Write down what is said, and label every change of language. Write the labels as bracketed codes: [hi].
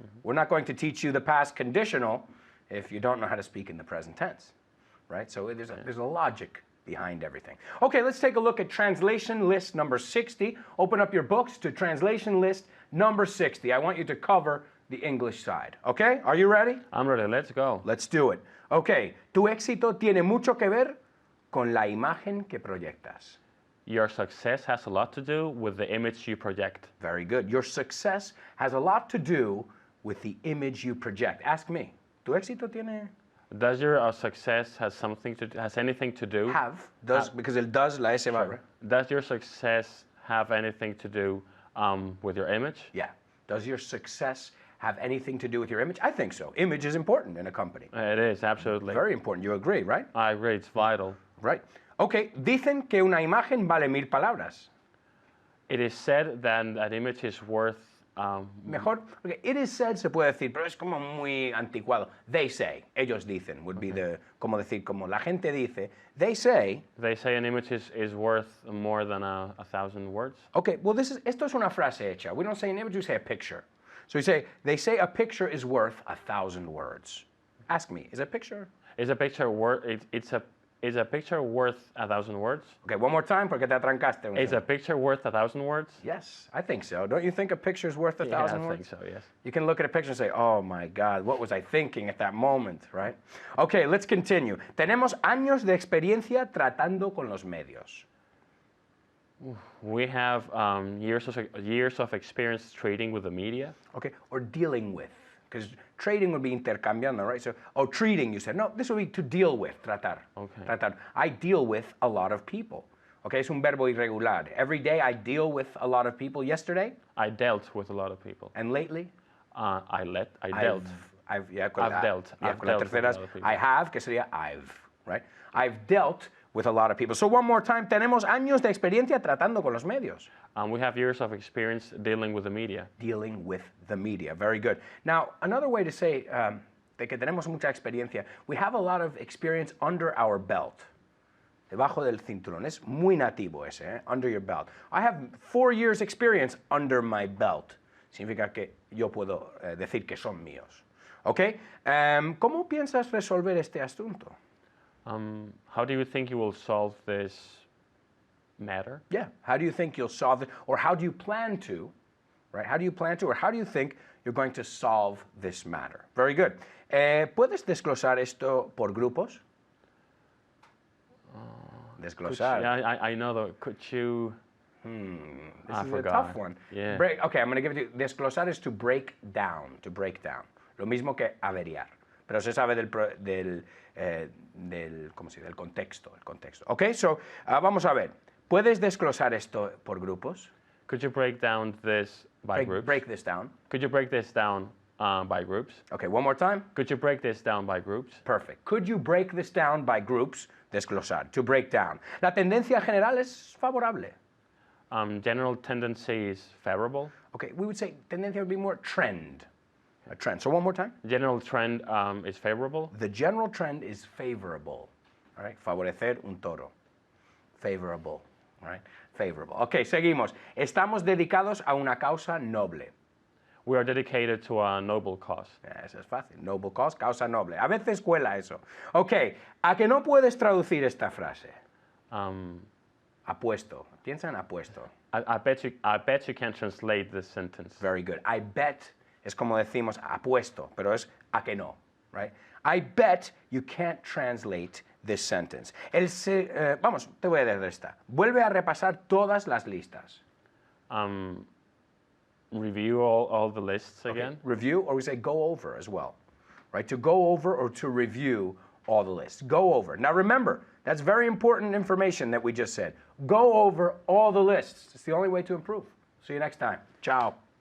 [en] We're not going to teach you the past conditional if you don't know how to speak in the present tense, right? So there's a logic behind everything. Okay, let's take a look at translation list number 60. Open up your books to translation list number 60. I want you to cover the English side, okay? Are you ready? I'm ready. Let's go. Let's do it. [es] Okay, tu éxito tiene mucho que ver con la imagen que proyectas. [en] Your success has a lot to do with the image you project. Very good. Your success has a lot to do with the image you project. Ask me. [es] ¿Tu éxito tiene? [en] Does your success has anything to do? Because [es] el [en] does, [es] la S va. [en] Sure. Does your success have anything to do with your image? Yeah. Does your success have anything to do with your image? I think so. Image is important in a company. It is, absolutely. Very important. You agree, right? I agree. It's vital. Right. Okay. [es] Dicen que una imagen vale 1000 palabras. [en] It is said that an image is worth [es] Mejor, [en] okay, it is said [es] se puede decir, pero es como muy anticuado. [en] They say, [es] ellos dicen, [en] would be [es] como decir, como la gente dice. [en] They say an image is worth more than 1,000 words. Okay, well, [es] esto es una frase hecha. [en] We don't say an image, we say a picture. So they say a picture is worth 1,000 words. Ask me, is a picture? Is a picture worth? Is a picture worth 1,000 words? Okay, one more time, [es] porque te atrancaste. [en] Is a picture worth 1,000 words? Yes, I think so. Don't you think a picture is worth 1,000 words? I think so, yes. You can look at a picture and say, oh my God, what was I thinking at that moment, right? Okay, let's continue. Tenemos años de experiencia tratando con los medios. We have years of experience trading with the media. Okay, or dealing with. because trading would be [es] intercambiando, [en] right? So, oh, treating, you said. No, this would be to deal with, [es] tratar. [en] Okay. [es] Tratar. [en] I deal with a lot of people. Okay, [es] es un verbo irregular. [en] Every day I deal with a lot of people. Yesterday? I dealt with a lot of people. And lately? I dealt. I've I've [es] la [en] dealt [es] la [en] with a [es] tercera es [en] lot of people. I have, [es] que sería [en] I've, right? I've dealt with a lot of people. So one more time, [es] tenemos años de experiencia tratando con los medios. [en] We have years of experience dealing with the media. Dealing with the media. Very good. Now, another way to say [es] de que tenemos mucha experiencia, [en] we have a lot of experience under our belt. [es] Debajo del cinturón. Es muy nativo ese, [en] under your belt. I have 4 years experience under my belt. [es] Significa que yo puedo decir que son míos. ¿Ok? ¿Cómo piensas resolver este asunto? [en] How do you think you will solve this matter? Yeah. How do you think you'll solve it? Or how do you plan to? Right? How do you plan to? Or how do you think you're going to solve this matter? Very good. [es] ¿Puedes desglosar esto por grupos? Desglosar. [en] Yeah, I know though. Could you? This I is forgot. a tough one. Yeah. Okay, I'm going to give it to you. [es] Desglosar [en] is to break down. To break down. [es] Lo mismo que averiar. Pero se sabe ¿cómo se dice? Del contexto. El contexto. [en] Okay, so [es] vamos a ver. ¿Puedes desglosar esto por grupos? [en] Could you break down this by groups? Break this down. Could you break this down by groups? Okay, one more time. Could you break this down by groups? Perfect. Could you break this down by groups? [es] Desglosar. [en] To break down. [es] La tendencia general es favorable. [en] General tendency is favorable. Okay, we would say [es] tendencia [en] would be more trend. A trend. So one more time. General trend is favorable. The general trend is favorable. All right. [es] Favorecer un toro. [en] Favorable. All right. Favorable. Okay, [es] seguimos. Estamos dedicados a una causa noble. [en] We are dedicated to a noble cause. [es] Eso es fácil. [en] Noble cause, [es] causa noble. A veces cuela eso. Ok, ¿a que no puedes traducir esta frase? Apuesto. Piensa en apuesto. [en] I bet you can translate this sentence. Very good. I bet [es] es como decimos apuesto, pero es a que no, [en] right? I bet you can't translate this sentence. [es] Vamos, te voy a decir esta. Vuelve a repasar todas las listas. [en] Review all the lists again. Okay. Review, or we say go over as well, right? To go over or to review all the lists. Go over. Now remember, that's very important information that we just said. Go over all the lists. It's the only way to improve. See you next time. Ciao.